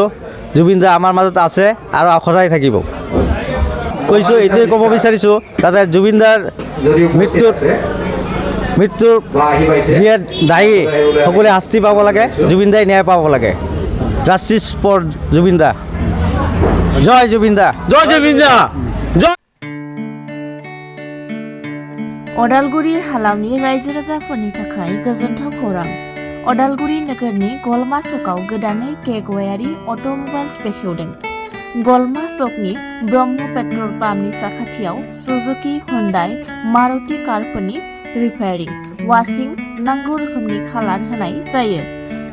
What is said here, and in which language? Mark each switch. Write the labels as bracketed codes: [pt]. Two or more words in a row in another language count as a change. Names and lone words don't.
[as] জুবিন দা আমাৰ মাজত আছে আৰু সদায় থাকিব। কৈছোঁ এইটোৱে ক'ব বিচাৰিছোঁ, তাতে জুবিন দাৰ মৃত্যুৰ যিয়ে দায়ী সকলোৱে শাস্তি পাব লাগে, জুবিন দাই ন্যায় পাব লাগে। জাষ্টিছ ফৰ জুবিন দা। জয় জুবিন দা, জয় জুবিন দা, জয়। [brx] उदालगुरि हालामनि रायजो राजाफोरनि थाखाय गोजोनथाव खौरां। उदालगुरि नोगोरनि गलमा सकआव गोदानै केगवायारि अट'मबाइल्स बेखेवदों। गलमा सकनि ब्रह्म पेट्रल पाम्पनि साखाथियाव सुजुकी, हुन्डाइ, मारुति कारफोरनि रिपेयारिं, वाशिं, नांगौ रोखोमनि खालार होनाय जायो।